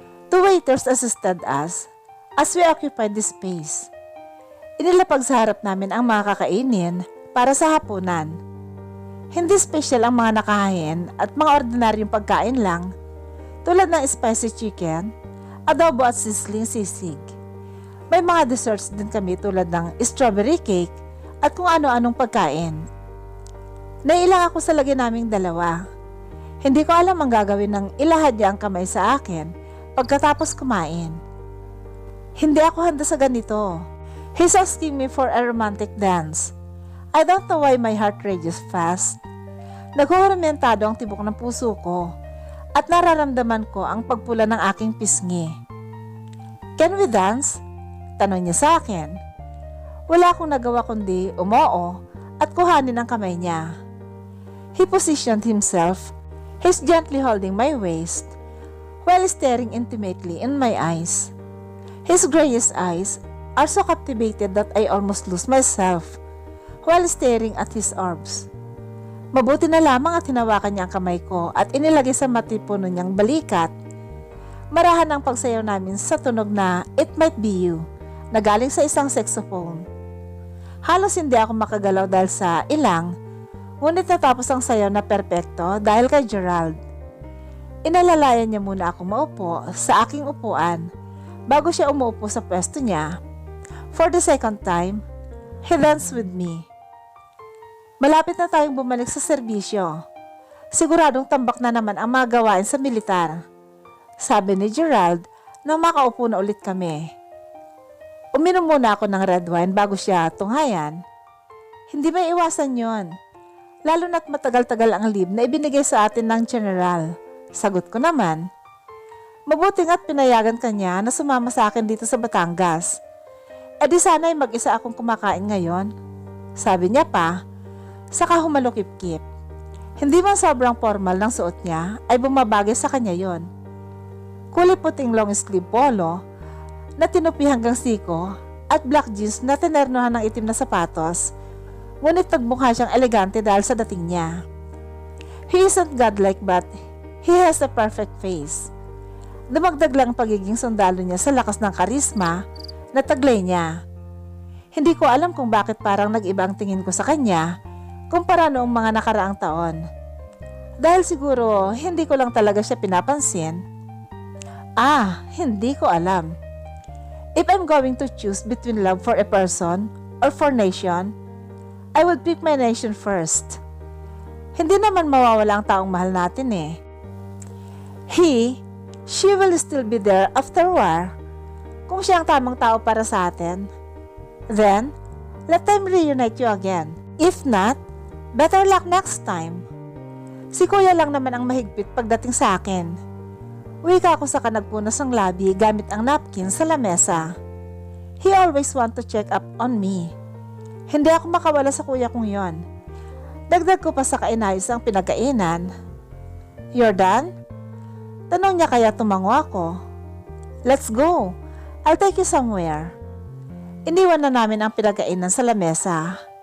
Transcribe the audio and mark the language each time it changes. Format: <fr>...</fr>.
<en>2 waiters assisted us as we occupied the space.</en> <tl>Inilapag sa harap namin ang mga kakainin para sa hapunan. Hindi special ang mga nakahain at mga ordinaryong pagkain lang tulad ng spicy chicken, adobo at sizzling sisig. May mga desserts din kami tulad ng strawberry cake at kung ano-anong pagkain. Nailang ako sa lagyan naming dalawa. Hindi ko alam ang gagawin ng ilahad niya ang kamay sa akin pagkatapos kumain. Hindi ako handa sa ganito.</tl> <en>He's asking me for a romantic dance. I don't know why my heart races fast.</en> <tl>Naghuhuramentado ang tibok ng puso ko at nararamdaman ko ang pagpula ng aking pisngi.</tl> <en>Can we dance?</en> <tl>Tanong niya sa akin. Wala akong nagawa kundi umoo at kuhanin ang kamay niya.</tl> <en>He positioned himself. He's gently holding my waist while staring intimately in my eyes. His grayish eyes are so captivated that I almost lose myself while staring at his arms.</en> <tl>Mabuti na lamang at hinawakan niya ang kamay ko at inilagay sa matipuno niyang balikat. Marahan ang pagsayaw namin sa tunog na It Might Be You na galing sa isang saxophone. Halos hindi ako makagalaw dahil sa ilang, ngunit natapos ang sayaw na perpekto dahil kay Gerald. Inalalayan niya muna ako maupo sa aking upuan bago siya umuupo sa pwesto niya.</tl> <en>For the second time, he danced with me.</en> <tl>Malapit na tayong bumalik sa serbisyo. Siguradong tambak na naman ang mga gawain sa militar. Sabi ni Gerald nang makaupo na ulit kami. Uminom muna ako ng red wine bago siya tunghayan. Hindi may iwasan yon. Lalo na't matagal-tagal ang leave na ibinigay sa atin ng general. Sagot ko naman. Mabuti nga't pinayagan kanya na sumama sa akin dito sa Batangas. E di sana'y mag-isa akong kumakain ngayon. Sabi niya pa, saka humalukip-kip. Hindi man sobrang formal ng suot niya, ay bumabagay sa kanya yon. Kulay puting long sleeve polo na tinupi hanggang siko at black jeans na tinernohan ng itim na sapatos, ngunit nagmukha siyang elegante dahil sa dating niya.</tl> <en>He isn't godlike but he has a perfect face.</en> <tl>Dumagdag lang ang pagiging sundalo niya sa lakas ng karisma na taglay niya. Hindi ko alam kung bakit parang nag-iba ang tingin ko sa kanya kumpara noong mga nakaraang taon. Dahil siguro hindi ko lang talaga siya pinapansin. Hindi ko alam.</tl> <en>If I'm going to choose between love for a person or for nation, I would pick my nation first.</en> <tl>Hindi naman mawawala ang taong mahal natin eh.</tl> <en>She will still be there after war.</en> <tl>Kung siya ang tamang tao para sa atin,</tl> <en>then, let them reunite you again. If not, better luck next time.</en> <tl>Si Kuya lang naman ang mahigpit pagdating sa akin. Wika ako sa kanagpunas ng labi gamit ang napkin sa lamesa.</tl> <en>He always want to check up on me.</en> <tl>Hindi ako makawala sa kuya kong yon. Dagdag ko pa sa kainayos ang pinagkainan.</tl> <en>You're done?</en> <tl>Tanong niya kaya tumango ako.</tl> <en>Let's go. I'll take you somewhere.</en> <tl>Iniwan na namin ang pinagkainan sa lamesa.</tl>